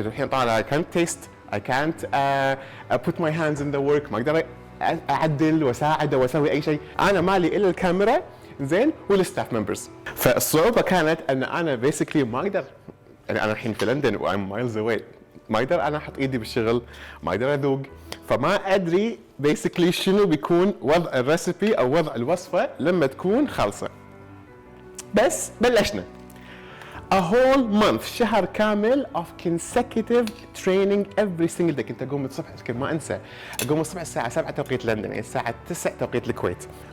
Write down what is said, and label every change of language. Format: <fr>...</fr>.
<ar>الحين طبعا</ar> <en>I can't taste, I can't put my hands in the work,</en> <ar>ما أقدر أعدل وأساعد وأسوي أي شيء. أنا مالي إلا الكاميرا زين والستاف ممبرز. فالصعوبة كانت أن أنا basically ما أقدر، يعني أنا الحين في لندن و</ar> <en>I'm miles away،</en> <ar>ما أقدر أنا أحط إيدي بالشغل، ما أقدر أذوق، فما أدري basically شنو بيكون وضع الريسبي أو وضع الوصفة لما تكون خالصة. بس بلشنا.</ar> <en>A whole month،</en> <ar>شهر كامل</ar> <en>of consecutive training every single day.</en> <ar>كنت أقوم الصبح، أذكر ما أنسى، أقوم الصبح الساعة 7 توقيت لندن، يعني الساعة 9 توقيت الكويت.</ar>